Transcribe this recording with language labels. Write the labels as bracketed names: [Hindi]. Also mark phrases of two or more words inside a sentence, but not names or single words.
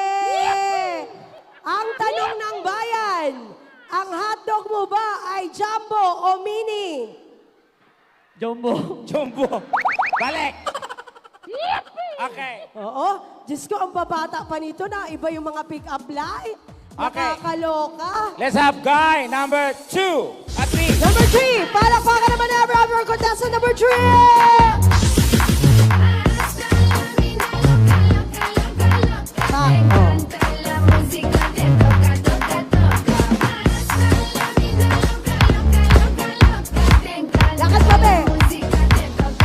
[Filipino] Ang tanong ng bayan, ang hotdog mo ba ay jumbo o mini? Jumbo. Jumbo. Balik! Okay. Oo. Diyos ko, ang babata pa nito na iba yung mga [English] pick-up line. [Filipino] Okay. Nakakaloka. [English] Let's have guy number 2 at 3. Number 3, [Filipino] palakpakan naman na [English] our contestant number 3! [Spanish] Te encanta la música, te toca, toca, toca. La vida loca, loca, loca, loca. Te encanta [Filipino] Lakad pa, be. [Spanish] la música, te toca,